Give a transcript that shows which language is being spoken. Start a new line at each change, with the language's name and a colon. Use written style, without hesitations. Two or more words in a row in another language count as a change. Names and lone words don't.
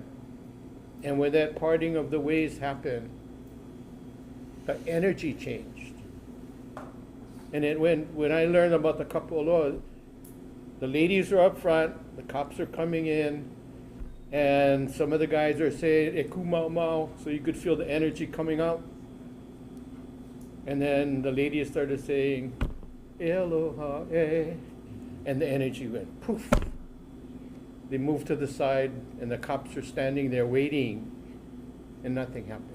English: And when that parting of the ways happened, the energy changed. And then when I learned about the kapolo, the ladies are up front, the cops are coming in, and some of the guys are saying,
Hawaiian: "E ku mau mau,"
English: so you could feel the energy coming out. And then the ladies started saying,
Hawaiian: "E aloha, eh,"
English: and the energy went poof. They moved to the side, and the cops are standing there waiting, and nothing happened.